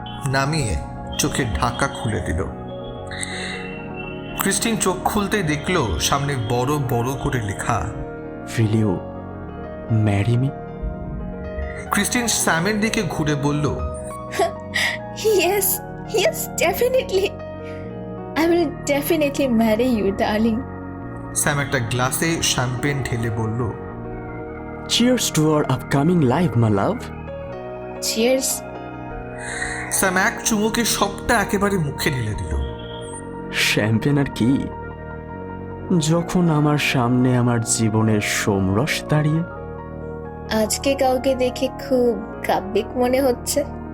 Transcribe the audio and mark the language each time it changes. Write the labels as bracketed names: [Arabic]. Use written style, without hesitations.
[Bangla] নামিয়ে চোখের ঢাকা খুলে দিল। ক্রিস্টিন চোখ খুলতেই দেখলো সামনে বড় বড় করে লেখা, [English] Will you marry me? [Bangla] Christine স্যামের দিকে ঘুরে বলল, [English] Yes yes definitely, I will definitely marry you darling. [Bangla] Sam একটা গ্লাসে শ্যাম্পেন ঢেলে বলল, [English] Cheers to our upcoming life, my love. Cheers. [Bangla] Sam এক চুমুকে সবটা একেবারে মুখে ঢেলে দিল। শ্যাম্পেন আর কি, যখন আমার সামনে আমার জীবনের সোমরস দাঁড়িয়ে। আজকে কাউকে দেখে খুব কাব্যিক মনে হচ্ছে।